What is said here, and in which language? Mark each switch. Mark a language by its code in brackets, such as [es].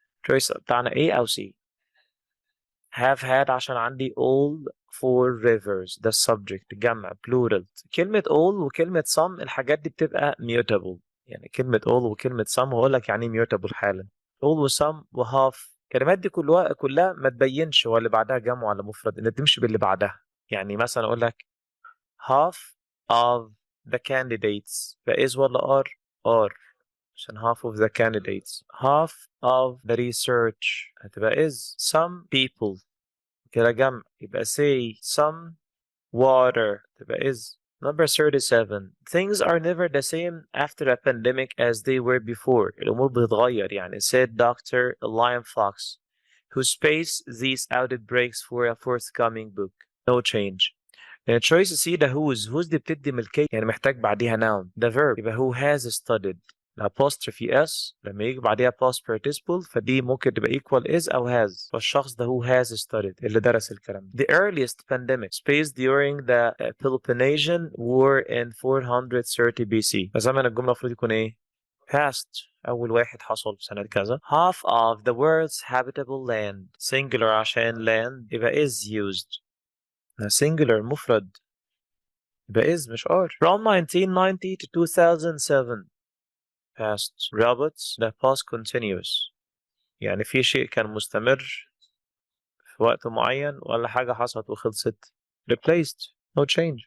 [ar] choice بتاعنا A أو C. have had عشان عندي all four rivers، ده السبجكت، جمع plural. كلمة all وكلمة some الحاجات دي بتبقى mutable، يعني كلمة all وكلمة some هقول لك يعني mutable حالا. all و some و half، الكلمات دي كلها ما تبينش هو اللي بعدها جمع ولا مفرد، انت تمشي باللي بعدها. يعني مثلا اقول لك [en] half of the candidates، [ar] فإز ولا are عشان half of the candidates. half of the research هتبقى is. [en] some people [ar] كده جمع، يبقى say [en] some water [ar] تبقى is. [en] Number 37. Things are never the same after a pandemic as they were before. [ar] الأمور بتتغير يعني، said Dr. [en] Lion Fox, who spaced these outbreaks for a forthcoming book. No change. [ar] choice C ده whose دي بتدي ملكية، يعني محتاج بعديها noun. [en] ده verb، يبقى who has studied. [ar] الapostrophe s لما يجي بعديها past participle فدي ممكن تبقى equal is أو has، فالشخص ده who has studied اللي درس الكلام. [en] The earliest pandemic spaced during the Peloponnesian War in 430 BC. [ar] فزمن الجملة المفروض يكون ايه؟ past. أول واحد حصل في سنة كذا. [en] Half of the world's habitable land. singular عشان land يبقى is used. [ar] singular مفرد يبقى is مش are. [en] From 1990 to 2007 past. [ar] robots ده past continuous، يعني في شيء كان مستمر في وقت معين ولا حاجة حصلت وخلصت. [en] replaced no change.